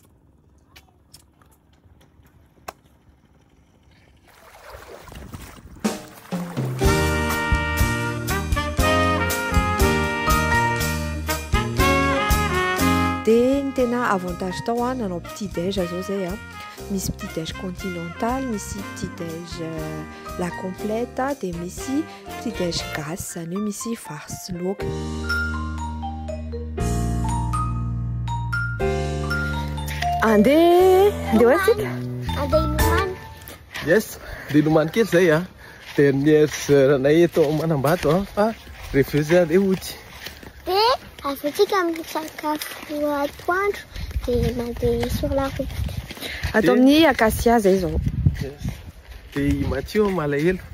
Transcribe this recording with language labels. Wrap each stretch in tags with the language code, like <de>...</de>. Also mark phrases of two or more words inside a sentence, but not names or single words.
<mg>Dia ny tena avantage tao nanao</mg> <fr>petit déj</fr> <mg>zao zay misy</mg> <fr>petit déj continental,</fr> <mg>misy</mg> <fr>petit déj la complète</fr> <mg>dia misy</mg> <fr>petit déj</fr> <mg>gasy zany hoe misy vary sy laoka. Andeha hoatsika? Andeha ilomano. Yes, dia ilomano kely zay</mg> <fr>dernière heure-</fr> <mg>nay eto Manambato fa rehefa eo zay andeha hoty. Dia avetsika amin'ny sakafo atoandro dia mandeha</mg> <fr>sur la route.</fr> <mg>Atao amin'ny acacia zay zao. Dia Mathieu malahelo.</mg>